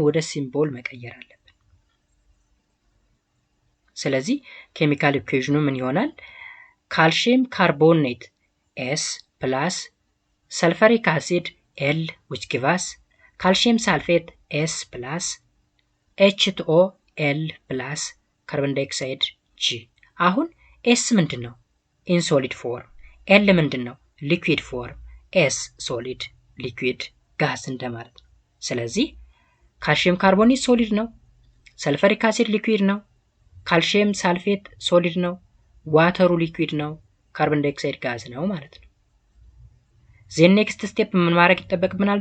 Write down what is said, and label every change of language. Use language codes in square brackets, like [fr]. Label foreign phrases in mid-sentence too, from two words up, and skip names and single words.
[am] ወደ ሲምቦል መቀየር አለብን። ስለዚህ [en] chemical equation [am] ምን ይሆናል? [en] calcium carbonate S plus sulfuric acid L which give us calcium sulfate S plus H2O L plus carbon dioxide G። [am] አሁን S ምንድነው? [en] in solid form። L ምንድነው? liquid form። S solid liquid gas [am] እንደማለት ነው። ስለዚህ [en] calcium carbonate [am] ሶሊድ ነው፣ [en] sulfuric acid [am] ሊኩዊድ ነው፣ [en] calcium sulfate [am] ሶሊድ ነው፣ ዋተሩ ሊኩዊድ ነው፣ [en] carbon dioxide [am] ጋዝ ነው ማለት ነው። [en] then next step [am] ምን ማድረግ ይጠበቅብናል?